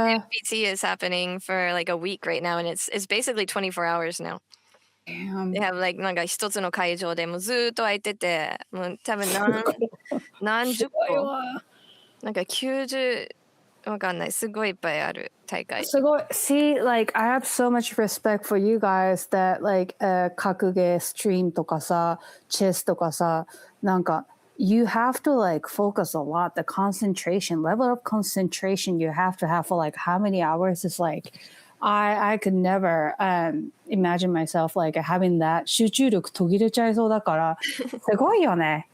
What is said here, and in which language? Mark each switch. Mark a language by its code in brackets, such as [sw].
[en] BT is happening for like a week right now, and it's basically 24 hours now. Damn. They have like [ja] なんか一つの会場でもうずっと空いてて、もう多分何十個なんか90わかんないすごいいっぱいある大会。すごい [en] See, like I have so much respect for you guys that like [ja] 格ゲーストリームとかさ、チェスとかさ、なんか [en] you have to like focus a lot. The concentration, level of concentration you have to have for like how many hours is like I could never imagine myself like having that [ja] 集中力途切れちゃいそうだからすごいよね。